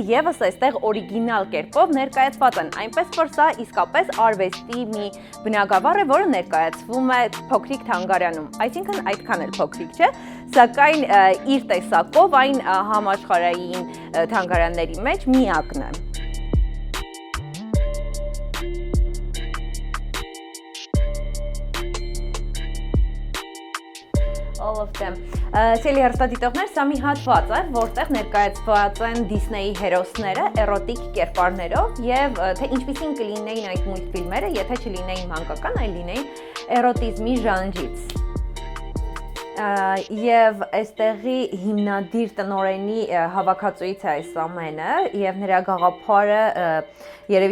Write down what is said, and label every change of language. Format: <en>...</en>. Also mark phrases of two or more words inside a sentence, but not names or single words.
<hy>եւս այստեղ օրիգինալ կերպով ներկայացված են, այնպես որ սա իսկապես արվեստի մի բնագավառ է, որը ներկայացվում է փոքրիկ թանգարանում, այսինքն այդքան էլ փոքրիկ չէ, սակայն իր տեսակով այն համաշխարհային թանգարանների մեջ միակն է։</hy> <en>All of them.</en> <hy>Սիրելի հեռուստադիտողներ, սա մի հատված է, որտեղ ներկայացված են Դիսնեյի հերոսները էրոտիկ կերպարներով եւ թե ինչպիսին կլինեին այդ մուլտֆիլմերը, եթե չլինեին մանկական, այլ լինեին էրոտիզմի ժանրից։ Եվ այստեղի հիմնադիր տնօրենի հավաքածուից է այս ամենը եւ նրա գաղափարը երևի թե</hy>